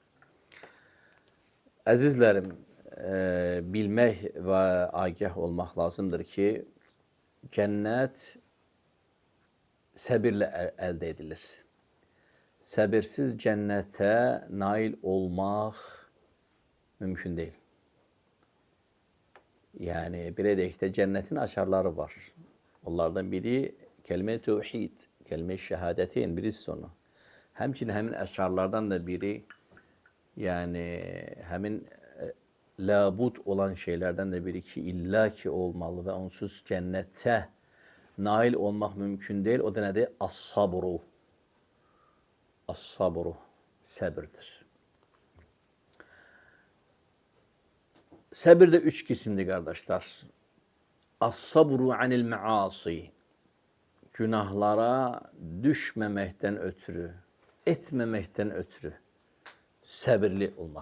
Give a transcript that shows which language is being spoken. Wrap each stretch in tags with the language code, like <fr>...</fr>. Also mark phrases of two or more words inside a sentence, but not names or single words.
<az>Əzizlərim, bilmək və agah olmaq lazımdır ki, cənnət səbirlə əldə edilir. Səbirsiz cənnətə nail olmaq mümkün deyil. Yəni, belə deyək də, cənnətin açarları var. Onlardan biri</az> <tr>kelime-i tevhid, kelime-i şehadetin</tr> <az>birisi onu. Həmçinin həmin əşkarlardan da biri, yəni həmin labud olan şeylərdən də biri ki, illa ki olmalı və onsuz cənnətə nail olmaq mümkün deyil. O da nədir? As-sabru. As-sabru, səbirdir. Səbir də üç qisimdir, qardaşlar.</az> <ar>الصبر عن المعاصي.</ar> <az>Günahlara düşməməkdən ötürü, etməməkdən ötürü səbirli olmaq.</az>